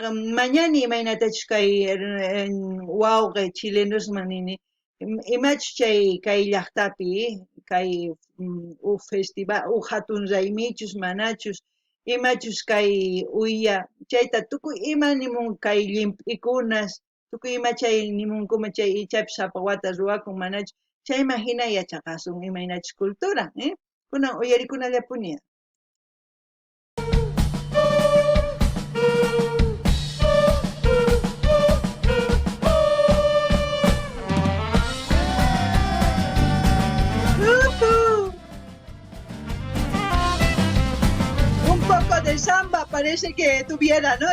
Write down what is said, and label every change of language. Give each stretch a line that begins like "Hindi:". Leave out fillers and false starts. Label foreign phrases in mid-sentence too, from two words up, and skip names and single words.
Quechua: mañani imaynatachus kay wawqi chilenosman nini imachus chay kay llaqtapi kay festival hatun raymichus manachus imachus kay uya chayta tukuy ima nimun kay llimp'ikunas tukuy ima chay nimunkuman chay ichapis sapa wata ruwakun manachus chayman hina yachaqasun imaynachus cultura kunan uyarikunallapuni. ¡Uhú!
Spanish: Un poco de samba parece que tuviera, ¿no?